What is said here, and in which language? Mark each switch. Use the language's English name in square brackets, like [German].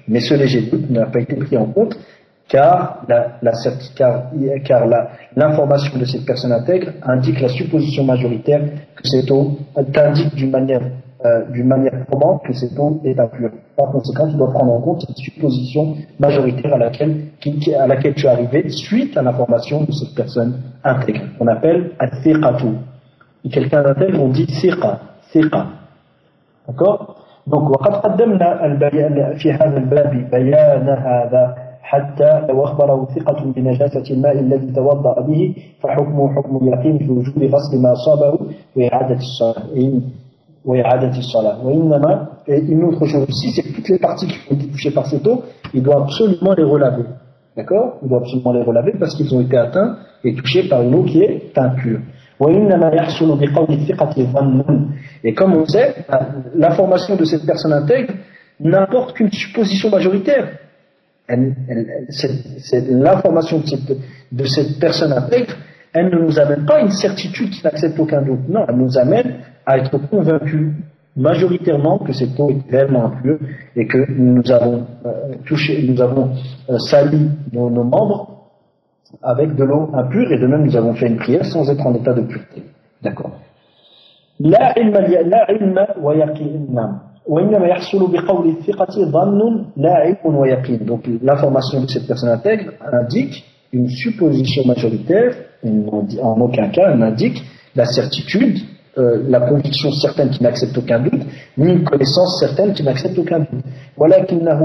[French] Mais ce léger doute n'a pas été pris en compte car l'information de cette personne intègre indique la supposition majoritaire que cette eau t'indique d'une manière probante que cette eau est impure. Par conséquent, tu dois prendre en compte cette supposition majoritaire à laquelle tu es arrivé suite à l'information de cette personne intègre. On appelle al-thiqatu. Et quelqu'un d'intègre, on dit thiqa. D'accord? [Arabic] Donc, وَقَدْ قَدَّمْنَا فِي هَذَا الْبَابِ بَيَانَ هَذَا حتى لو أخبره ثقة بنجاسة الماء الذي توضأ به فحكمه حكم اليقين في وجوب غسل ما أصابه وإعادة الصلاة وإنما [French] une autre chose aussi, c'est que toutes les particules qui ont été touchées par cette eau, ils doivent absolument les relaver. D'accord? Ils doivent absolument les relaver parce qu'ils ont été atteints et touchés par une eau qui est impure. [Arabic] وإنما يحصل بقول الثقة ظنًا. [French] Et comme on sait, l'information de cette personne intègre n'importe qu'une supposition majoritaire. L'information de cette personne intègre elle ne nous amène pas à une certitude qui n'accepte aucun doute. Non, elle nous amène à être convaincus majoritairement que cette eau est réellement impure et que nous avons touché, nous avons sali nos membres avec de l'eau impure, et de même nous avons fait une prière sans être en état de pureté. D'accord. [Arabic] لا علم لي لا علم ويقين وإنما يحصل بقول الثقة ظن لا علم ويقين. [French] Donc l'information de cette personne intègre indique une supposition majoritaire, en aucun cas elle n'indique la certitude, la conviction certaine qui n'accepte aucun doute, ni une connaissance certaine qui n'accepte aucun doute.